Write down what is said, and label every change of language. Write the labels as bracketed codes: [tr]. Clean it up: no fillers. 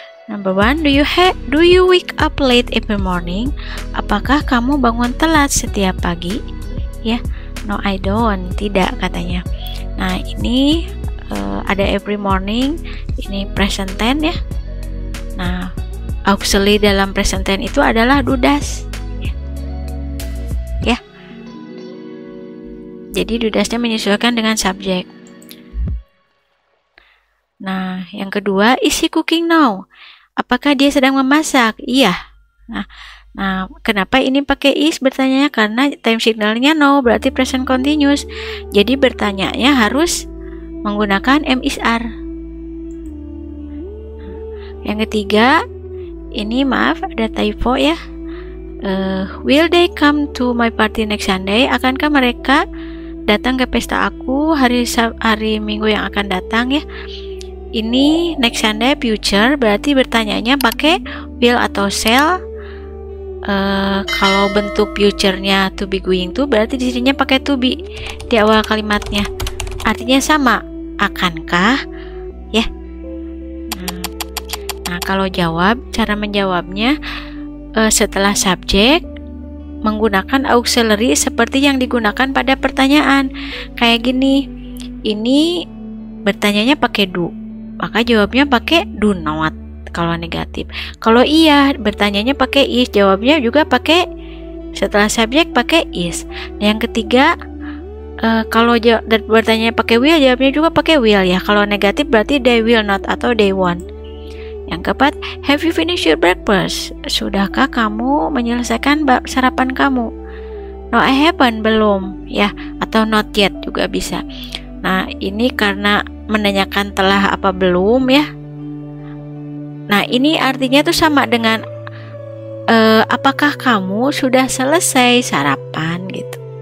[en] Number one, do you wake up late every morning? [id] Apakah kamu bangun telat setiap pagi? Ya, [en] no I don't, [id] tidak katanya. Nah, ini ada [en] every morning, [id] ini present tense, ya. Nah, auxiliary dalam present tense itu adalah do, does, ya. Jadi do, does-nya menyesuaikan dengan subjek. Nah, yang kedua, [en] is he cooking now? [id] Apakah dia sedang memasak? Iya. Nah, kenapa ini pakai is bertanya? Karena time signalnya no, berarti present continuous. Jadi bertanyanya harus menggunakan am, is, are. Yang ketiga, ini maaf ada typo, ya. [en] Will they come to my party next Sunday? [id] Akankah mereka datang ke pesta aku hari Minggu yang akan datang, ya. Ini [en] next Sunday [id] future, berarti bertanyanya pakai will atau shall. Kalau bentuk future-nya to be going to, berarti di sininya pakai to be di awal kalimatnya. Artinya sama, akankah, ya. Nah, kalau jawab, cara menjawabnya setelah subjek menggunakan auxiliary seperti yang digunakan pada pertanyaan. Kayak gini, ini bertanyanya pakai do, maka jawabnya pakai do not kalau negatif. Kalau iya, bertanyanya pakai is, jawabnya juga pakai setelah subjek pakai is. Nah, yang ketiga, kalau bertanya pakai will, jawabnya juga pakai will, ya. Kalau negatif berarti [en] they will not [id] atau [en] they won't. Yang keempat, have you finished your breakfast? [id] Sudahkah kamu menyelesaikan sarapan kamu? [en] No, I haven't, [id] belum, ya, atau [en] not yet [id] juga bisa. Nah, ini karena menanyakan telah apa belum, ya. Nah, ini artinya tuh sama dengan apakah kamu sudah selesai sarapan, gitu.